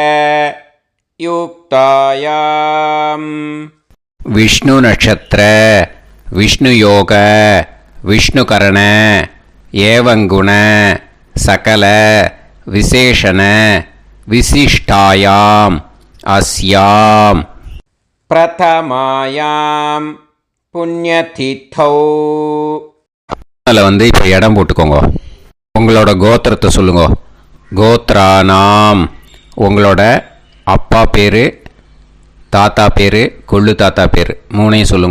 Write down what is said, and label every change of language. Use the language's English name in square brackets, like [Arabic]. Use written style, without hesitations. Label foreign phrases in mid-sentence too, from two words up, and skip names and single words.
[Sanskrit] युक्तायां विष्णु नक्षत्र विष्णु योग विष्णुकरण एवं गुण सकल विशेषण विशिष्टायां अस्यां प्रथमायां पुण्यतिथौ. [Tamil] அதில் வந்து இப்போ இடம் போட்டுக்கோங்க. உங்களோட கோத்திரத்தை சொல்லுங்க. கோத்ரானாம் உங்களோட அப்பா பேர், தாத்தா பேர், கொள்ளு தாத்தா பேர் 3ஐயும் சொல்லுங்க.